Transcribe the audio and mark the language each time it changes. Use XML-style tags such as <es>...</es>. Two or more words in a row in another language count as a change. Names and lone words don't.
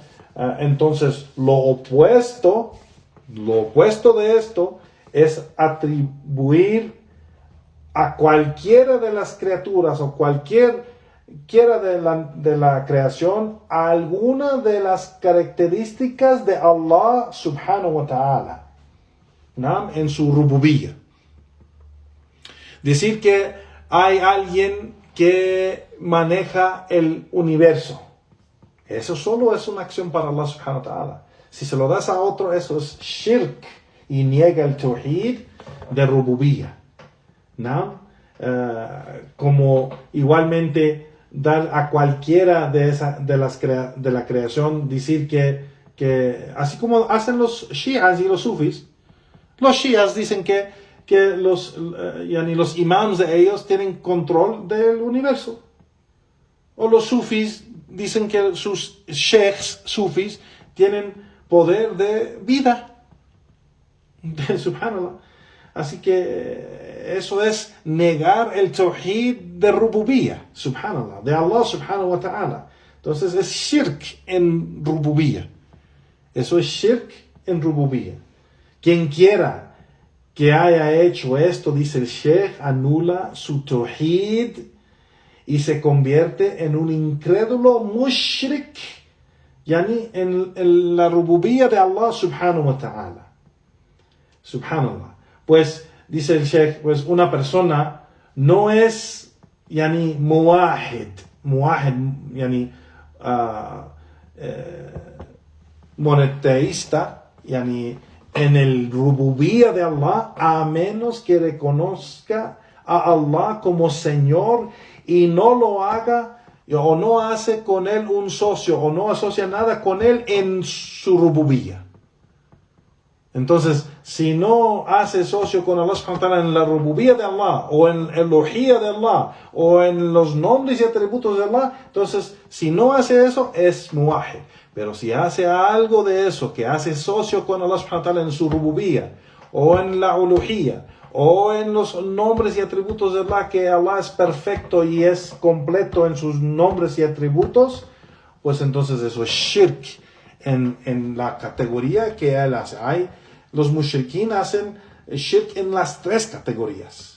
<es>Entonces, lo opuesto de esto es atribuir a cualquiera de las criaturas o cualquiera de la creación alguna de las características de Allah</es> <ar>سبحانه وتعالى,</ar> <es>¿no? En su rububiyya. Decir que hay alguien que maneja el universo, eso solo es una acción para Allah</es> <ar>سبحانه وتعالى.</ar> <es>Si se lo das a otro, eso es shirk y niega el tawhid de rububiyya, ¿no? Como igualmente dar a cualquiera de la creación, decir que así como hacen los shias y los sufis. Los shias dicen que los imams de ellos tienen control del universo. O los sufis dicen que sus sheikhs sufis tienen poder de vida. Subhanallah. Así que eso es negar el tawhid de rububiyya, subhanallah, de Allah</es> <ar>سبحانه وتعالى.</ar> <es>Entonces es shirk en rububiyya. Eso es shirk en rububiyya. Quien quiera que haya hecho esto, dice el Sheikh, anula su tawhid y se convierte en un incrédulo mushrik, yani en la rububiyya de Allah</es> <ar>سبحانه وتعالى.</ar> <es>Subhanallah. Pues, dice el Sheikh, pues una persona no es,</es> <ar>يعني موحد يعني, monoteísta, yani,</ar> <es>en el rububiyya de Allah, a menos que reconozca a Allah como Señor y no lo haga o no hace con él un socio o no asocia nada con él en su rububiyya. Entonces, si no hace socio con Allah</es> <ar>سبحانه وتعالى</ar> <es>en la rububiyya de Allah, o en el uluhiyya de Allah, o en los nombres y atributos de Allah, entonces, si no hace eso, es muwahid. Pero si hace algo de eso, que hace socio con Allah</es> <ar>سبحانه وتعالى</ar> <es>en su rububiyya, o en la uluhiyya, o en los nombres y atributos de Allah, que Allah es perfecto y es completo en sus nombres y atributos, pues entonces eso es shirk en la categoría que él hace. Los mushrikin hacen shirk en las tres categorías.</es>